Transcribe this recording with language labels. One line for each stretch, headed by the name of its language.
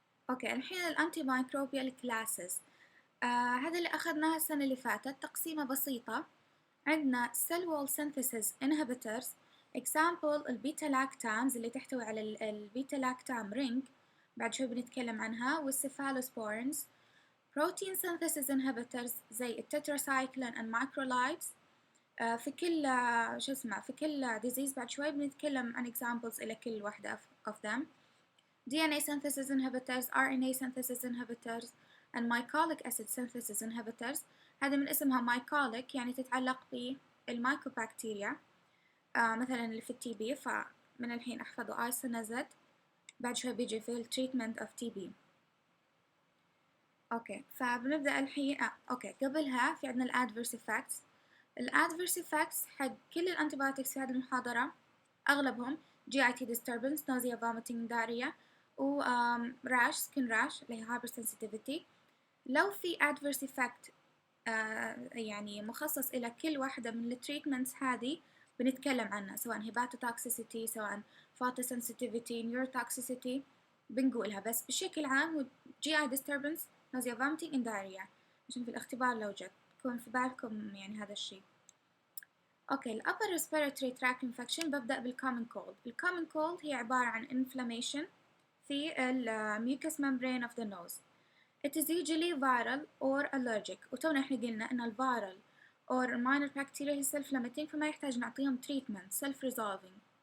Arabic: أوكي، الحين الانتيميكروبيال كلاسز، هذا اللي أخذناها السنة اللي فاتت، تقسيمة بسيطة. عندنا
English: cell wall synthesis inhibitors،
Arabic: example البيتا لاكتامز اللي تحتوي على البيتا لاكتام رينج، بعد شوي بنتكلم عنها، والسيفالوسبورينز.
English: protein synthesis inhibitors
Arabic: زي التتراسايكلين
English: and macrolides.
Arabic: في كل في كل disease بعد شوي بنتكلم عن examples إلى كل واحدة
English: of them. DNA synthesis inhibitors، RNA synthesis inhibitors and mycolic acid synthesis inhibitors.
Arabic: هذا من اسمها mycolic يعني تتعلق بالمايكوبكتيريا، مثلا اللي في التي بي، فمن الحين احفظوا isoniazid، بعد شوي بيجي في treatment of TB. اوكي، فبنبدأ الحين اوكي قبلها في عندنا الادفيرس effects. الادفيرس effects حق كل الانتيبيوتكس في هذه المحاضرة اغلبهم GIT disturbance،
English: nausea, vomiting, diarrhea،
Arabic: و rash skin rash اللي هي hypersensitivity. لو في adverse effect يعني مخصص إلى كل واحدة من التريتمنتس هذه بنتكلم عنها، سواء hepatotoxicity، سواء photosensitivity، neurotoxicity بنقولها، بس بشكل عام هو GI disturbance،
English: nausea, vomiting and diarrhea،
Arabic: عشان في الاختبار لو جت تكون في بالكم يعني هذا الشيء.
English: okay, ال upper respiratory tract infection
Arabic: ببدأ
English: بالcommon cold. الcommon cold
Arabic: هي عبارة عن
English: inflammation في mucous membrane of the nose. It is usually viral or allergic،
Arabic: وتونا احنا قلنا ان الفيرال or
English: minor bacteria هي self limiting،
Arabic: فما يحتاج نعطيهم
English: treatment self resolving.